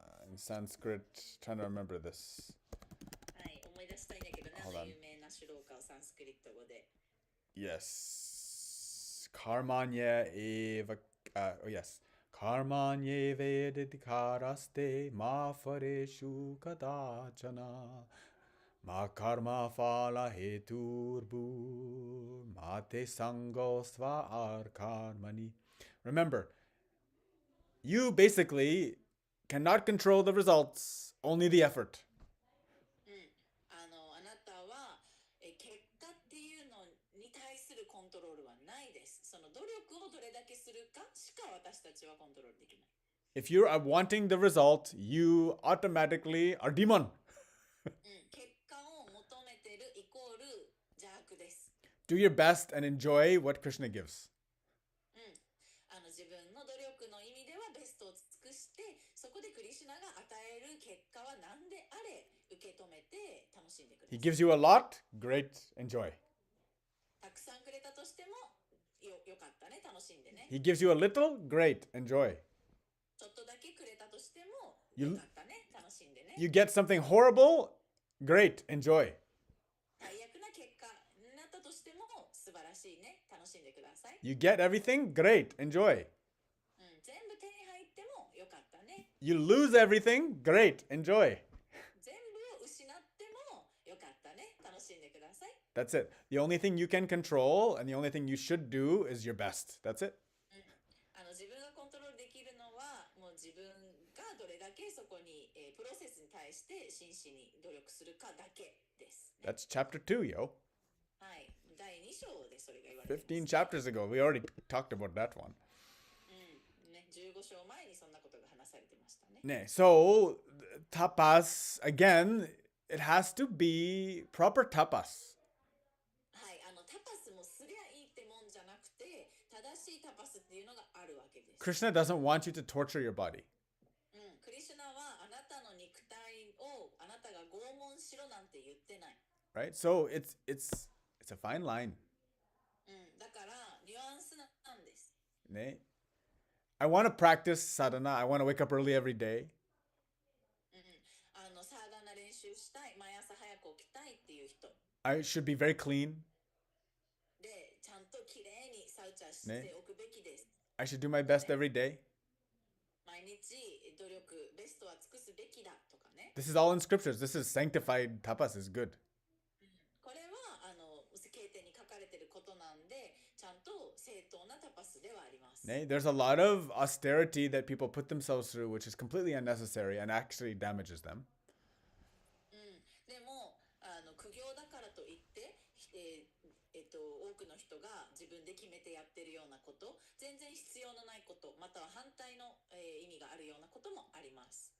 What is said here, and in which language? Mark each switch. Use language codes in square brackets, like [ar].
[en] In Sanskrit, trying to remember this. [ja] はい。思い出したいんだけどね。有名なシュローカをサンスクリット語で。 [en] Yes. Karmanya eva. Yes. [sa] Karmanye vedikaraste ma fareshu kadachana ma karma phala heturbu ma te sangosva ar karmani. [en] Remember, you basically cannot control the results, only the effort. [ja] あなたは結果っていうのに対するコントロールはないです。その努力をどれだけするかしか私たちはコントロールできない。 [en] If you are wanting the result, you automatically are demon. [ja] 結果を求めてるイコール邪悪です。 [en] Do your best and enjoy what Krishna gives. [ja] 自分の努力の意味ではベストを尽くして、そこでクリシュナが与える結果は何であれ受け止めて楽しんでください。 [en] He gives you a lot, great, enjoy. [ja] たくさんくれたとしてもよかったね、楽しんでね。 [en] He gives you a little, great, enjoy. [ja] ちょっとだけくれたとしてもよかったね、楽しんでね。 [en] You get something horrible, great, enjoy. [ja] 最悪な結果になったとしても素晴らしいね、楽しんでください。 [en] You get everything, great, enjoy. [ja] 全部手に入ってもよかったね。 [en] You lose everything, great, enjoy. [ja] 全部を失ってもよかったね、楽しんでください。 [en] That's it. The only thing you can control and the only thing you should do is your best. That's it. [ja] 自分がコントロールできるのはもう自分がどれだけそこに、プロセスに対して真摯に努力するかだけです、ね。 [en] That's chapter 2, yo. [ja] はい、第2章でそれが言われてます。 [en] 15 chapters ago, we already talked about that one. [ja] ね、15章前にそんなことが話されてましたね。 [en] So, tapas, again, it has to be proper tapas. [ja] はい、タパスもすりゃいいってもんじゃなくて、正しいタパスっていうのがあるわけです。 [en] Krishna doesn't want you to torture your body. [ja] クリシュナはあなたの肉体をあなたが拷問しろなんて言ってない。 [en] right? So it's a fine line. [ja] だからニュアンスなんです。ね? [en] I want to practice sadhana. I want to wake up early every day. [ja] サーダナ練習したい、毎朝早く起きたいっていう人 [en] I should be very clean. [ja] で、ちゃんときれいにサウチャーしておくべきです。 [en] I should do my best every day. [ja] 毎日努力、ベストは尽くすべきだとかね。 [en] This is all in scriptures. This is sanctified tapas is good. [ja] これは経典に書かれていることなんで、ちゃんと正当なタパスではあります。 [en] There's a lot of austerity that people put themselves through, which is completely unnecessary and actually damages them. [ja] でも苦行だからといって、多くの人が自分で決めてやってるようなこと、全然必要のないこと、または反対の、意味があるようなこともあります。